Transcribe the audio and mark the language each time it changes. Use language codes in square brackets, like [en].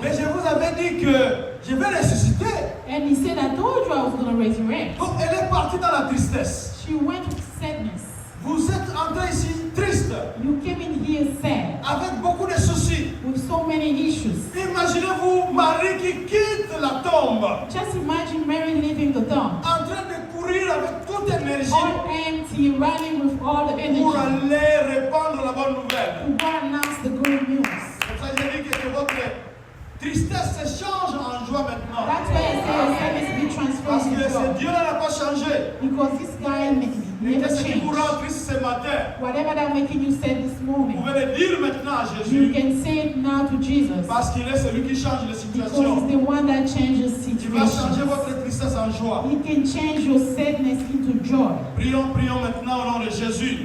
[fr] Mais je vous avais dit que je vais ressusciter. [en] And he said, I told you I was going to resurrect. [fr] Donc, elle est partie dans la tristesse. [en] She went with sadness. [fr] Vous êtes entré ici triste, [en] You came in here sad, [fr] avec beaucoup de soucis. [en] with so many issues. [fr] Imaginez-vous Marie qui quitte la tombe, [en] Just imagine Mary leaving the tomb, [fr] en train de courir avec toute énergie [en] all empty, running with all the energy [fr] pour [en] to [fr] aller répandre la bonne nouvelle. [en] go announce the good news. [fr] Comme ça, j'ai dit que votre tristesse se change en joie maintenant. [en] That's why I say your sadness be [fr] Parce [en] transformed [fr] que [en] into [fr] ce [en] joy. [fr] Dieu n'a pas changé. [en] Because this guy [fr] Et [en] never [fr] qu'est-ce qui vous [en] changed. [fr] rend triste ce matin? [en] Whatever that making you sad this [fr] Vous [en] morning, [fr] pouvez le dire maintenant à [en] you can say it now to Jesus. [fr] Parce qu'il est celui qui change les [en] Because [fr] situations. [en] he's the one that changes [fr] Il va changer [en] situations. [fr] votre tristesse en joie. [en] He can change your sadness into joy. [fr] Prions, prions maintenant au nom de Jésus.